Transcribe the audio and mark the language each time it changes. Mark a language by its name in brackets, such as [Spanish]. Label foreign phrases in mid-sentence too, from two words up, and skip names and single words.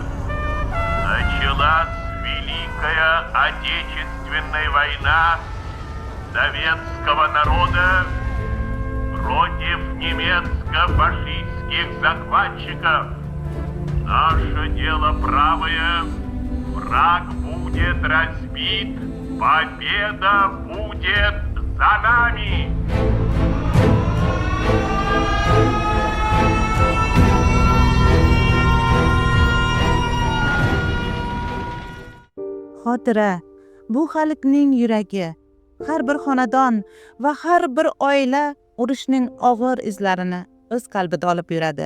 [Russian] Началась Великая Отечественная война советского народа против немецко-фашистских захватчиков. Наше дело правое, враг будет разбит, победа будет за нами. [Uzbek] Xotira bu xalqning yuragi. Har bir xonadon va har bir oila urushning og'ir izlarini o'z qalbida olib yuradi.